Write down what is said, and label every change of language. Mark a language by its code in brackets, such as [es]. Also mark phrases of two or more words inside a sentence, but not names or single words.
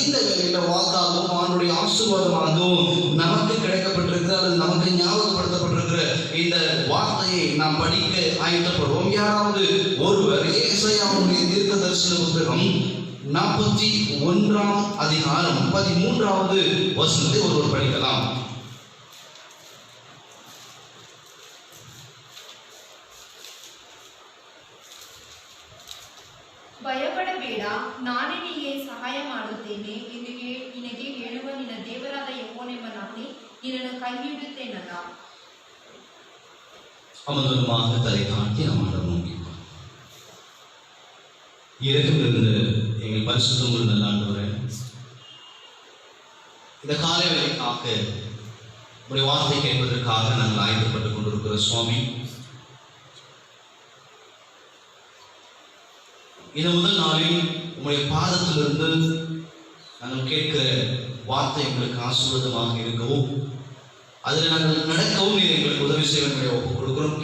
[ta] இந்த வேலையில வாக்காகவும் ஆண்டுடைய ஆசீர்வாதமாகவும் நமக்கு கிடைக்கப்பட்டிருக்கிற அல்லது நமக்கு ஞாபகப்படுத்தப்பட்டிருக்கிற இந்த வார்த்தையை நாம் படிக்க ஆயத்தப்படுவோம். யாராவது ஒருவர் ஏசாயாவுடைய தீர்க்க தரிசன புத்தகம் 41ஆம் அதிகாரம் 13வது வசனத்தை ஒருவர் படிக்கலாம். [kn] ಭಯಪಡಬೇಡ, ನಾನೇ ನಿನಗೆ ಸಹಾಯ ಮಾಡುತ್ತೇನೆ. ನಿನಗೆ ಹೇಳುವ ನಿನ್ನ ದೇವರಾದ ಯೆಹೋವನೆಂಬ ನಾನೇ ನಿನ್ನನ್ನು ಕೈ ಹಿಡಿಯುತ್ತೇನಲ್ಲ. [ta] அமர்ந்தமாக தலை தாழ்த்தி நாம் ஆண்டவர் நோக்கி இறக்கமிருந்து எங்கள் பரிசுத்தமுள்ள நல்ல ஆண்டவரே, இந்த காலை வேளைக்காக உடைய வார்த்தை கேட்பதற்காக நாங்கள் ஆயத்தப்பட்டுக் கொண்டிருக்கிற சுவாமி, இந்த முதல் நாளில் உங்களுடைய பாதத்திலிருந்து நாங்கள் கேட்கிற வார்த்தை எங்களுக்கு ஆசீர்வாதமாக இருக்கவும் அதில் நாங்கள் நடக்கவும் நீர் எங்களுக்கு உதவி செய்வதை ஒப்புக் கொடுக்கிறோம்.